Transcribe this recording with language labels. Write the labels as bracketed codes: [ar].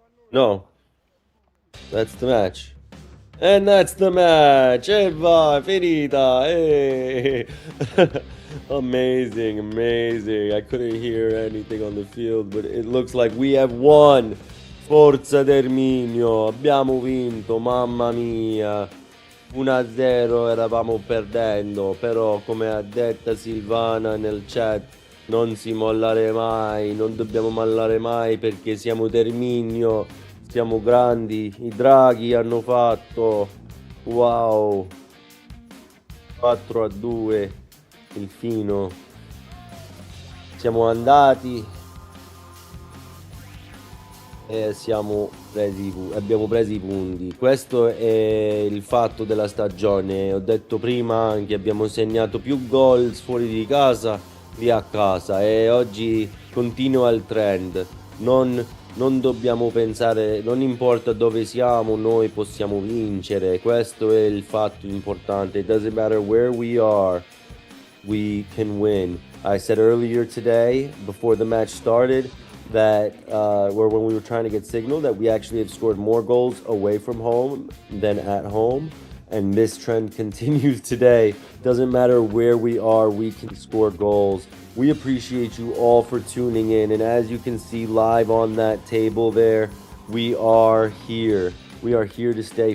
[en] No. That's the match. And that's the match. [it] E va, finita. [en] Hey. Amazing, amazing. I couldn't hear anything on the field, but it looks like we have won. [it] Forza Terminio. Abbiamo vinto, mamma mia. 1-0 eravamo perdendo, però come ha detto Silvana nel chat, non si mollare mai, non dobbiamo mollare mai perché siamo Terminio, siamo grandi, i draghi hanno fatto, wow, 4-2, Irpino, siamo andati e abbiamo preso i punti. Questo è il fatto della stagione. Ho detto prima che abbiamo segnato più gol fuori di casa di a casa e oggi continua il trend. Non dobbiamo pensare, non importa dove siamo, noi possiamo vincere. Questo è il fatto importante. [en] It doesn't matter where we are, we can win. I said earlier today, before the match started, that when we were trying to get signal, that we actually have scored more goals away from home than at home, and this trend continues today. Doesn't matter where we are, we can score goals. We appreciate you all for tuning in, and as you can see live on that table there, we are here. We are here to stay.